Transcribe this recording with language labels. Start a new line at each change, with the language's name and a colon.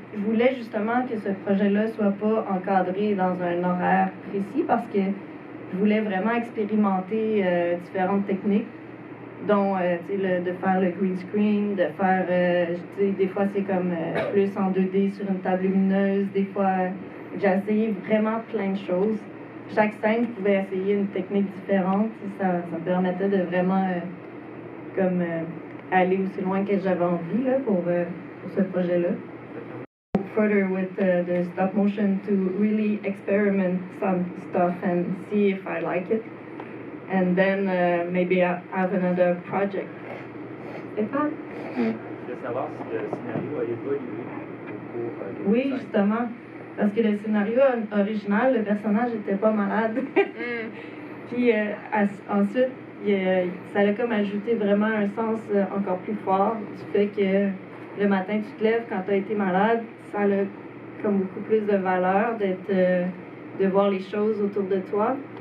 French: Je voulais justement que ce projet-là soit pas encadré dans un horaire précis parce que je voulais vraiment expérimenter différentes techniques, dont de faire le green screen, de faire, des fois c'est comme plus en 2D sur une table lumineuse, des fois j'ai essayé vraiment plein de choses. Chaque scène, je pouvais essayer une technique différente, ça me permettait de vraiment aller aussi loin que j'avais envie là, pour ce projet-là.
English: Further with the stop motion to really experiment some stuff and see if I like it. And then maybe I have another project.
French: Stéphane? Je voulais savoir si le scénario a évolué au cours Oui, justement. Parce que le scénario original, le personnage était pas malade. Puis ensuite, ça a comme ajouté vraiment un sens encore plus fort du fait que le matin, tu te lèves quand tu as été malade, ça a comme beaucoup plus de valeur de voir les choses autour de toi.